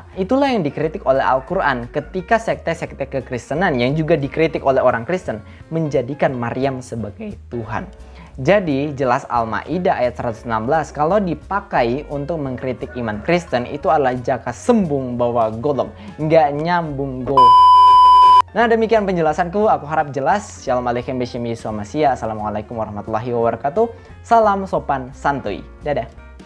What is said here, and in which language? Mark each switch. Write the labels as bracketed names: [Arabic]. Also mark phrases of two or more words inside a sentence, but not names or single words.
[Indonesian] Itulah yang dikritik oleh Al-Quran ketika sekte-sekte kekristenan yang juga dikritik oleh orang Kristen menjadikan Maryam sebagai Tuhan. Jadi jelas Al-Maidah ayat 116 kalau dipakai untuk mengkritik iman Kristen itu adalah jaka sembung bawa golok, nggak nyambung go. Nah, demikian penjelasanku. Aku harap jelas. [Hebrew] שלום עליכם בשם ישוע משיח. [Arabic] السلام عليكم ورحمة الله وبركاته. [Indonesian] Salam sopan santuy. Dadah.